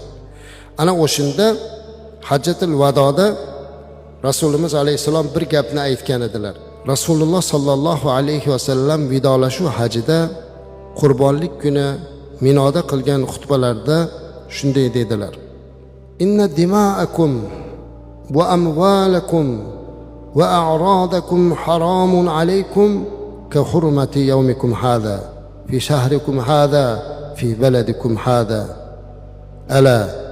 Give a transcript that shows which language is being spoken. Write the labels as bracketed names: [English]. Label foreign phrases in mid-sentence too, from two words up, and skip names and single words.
[Uzbek] Ana o'shunda Hajjatul Vadoda Rasulimiz alayhissalom bir gapni aytgan edilar. [Arabic] Rasululloh صلى الله عليه وسلم [Uzbek] vidolashuv hajida Qurbonlik kuni Minoda qilgan xutbalarda shunday dedilar: [Arabic] إن دماءكم وأموالكم وأعراضكم حرام عليكم كحرمة يومكم هذا في شهركم هذا في بلدكم هذا. ألا